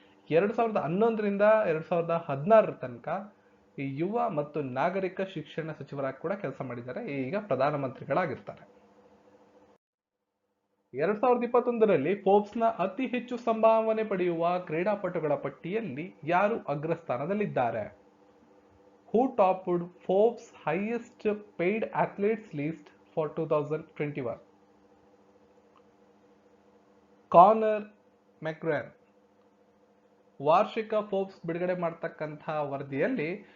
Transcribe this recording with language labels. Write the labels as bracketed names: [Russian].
[Kannada] 2011ರಿಂದ 2016 ತನಕ ಈ ಯುವ ಮತ್ತು ನಾಗರಿಕ ಶಿಕ್ಷಣ ಸಚಿವರಾಗಿ ಕೂಡ ಕೆಲಸ ಮಾಡಿದ್ದಾರೆ. ಈಗ ಪ್ರಧಾನಮಂತ್ರಿಗಳಾಗಿರ್ತಾರೆ. 2021ರಲ್ಲಿ ಫೋರ್ಬ್ಸ್ನ ಅತಿ ಹೆಚ್ಚು ಸಂಭಾವನೆ ಪಡೆಯುವ ಕ್ರೀಡಾಪಟುಗಳ ಪಟ್ಟಿಯಲ್ಲಿ ಯಾರು ಅಗ್ರಸ್ಥಾನದಲ್ಲಿದ್ದಾರೆ? [English] Who topped Forbes highest paid athletes list for 2021? [Kannada] Connor ಮೆಕ್ಗ್ರಾನ್. ವಾರ್ಷಿಕ ಫೋರ್ಬ್ಸ್ ಬಿಡುಗಡೆ ಮಾಡತಕ್ಕಂತಹ ವರದಿಯಲ್ಲಿ